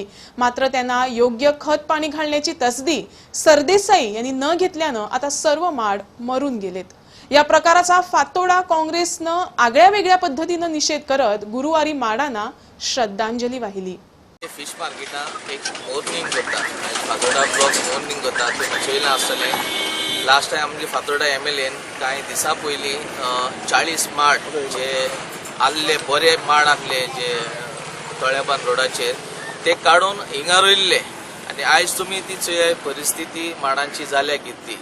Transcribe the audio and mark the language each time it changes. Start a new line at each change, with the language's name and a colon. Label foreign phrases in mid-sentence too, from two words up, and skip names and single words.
Marathi: मात्र त्यांना योग्य खत पाणी घालण्याची तसदी सरदेसाई यांनी न घेतल्यानं आता सर्व माड मरून गेलेत। या प्रकाराचा फातोडा काँग्रेसनं आगळ्या वेगळ्या पद्धतीनं निषेध करत गुरुवारी माडांना श्रद्धांजली वाहिली।
English: fish market
Konkani: एक मॉर्निंग होता, फातोडा
English: block mourning
Konkani: होता, ते चोयला आसतले।
English: last time
Konkani: आमचे फातोडा एमएलएन काही दिसा पयली 40 माड जे आल्ले बरे माड आसले जे तळेबान रोडाचेर ते काढून हिंगा रोयल्ले आणि आज तुम्ही ती चोय परिस्थिती माडांची जाल्या कितली।